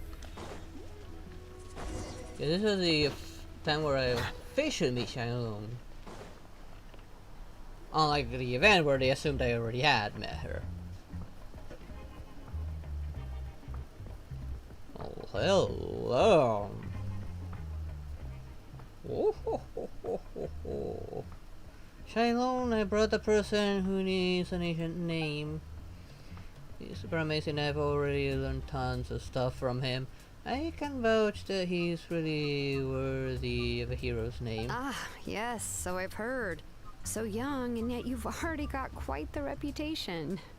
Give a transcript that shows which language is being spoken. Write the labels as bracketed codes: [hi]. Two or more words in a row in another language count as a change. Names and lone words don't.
[en] Yeah, this is the time where I officially meet Shailong. Unlike the event where they assumed I already had met her. Oh, hello. Oh, ho, ho, ho, ho, ho. Shailong, I brought the person who needs an ancient name. He's super amazing, I've already learned tons of stuff from him. I can vouch that he's really worthy of a hero's name. Ah, yes, so I've heard. So young, and yet you've already got quite the reputation.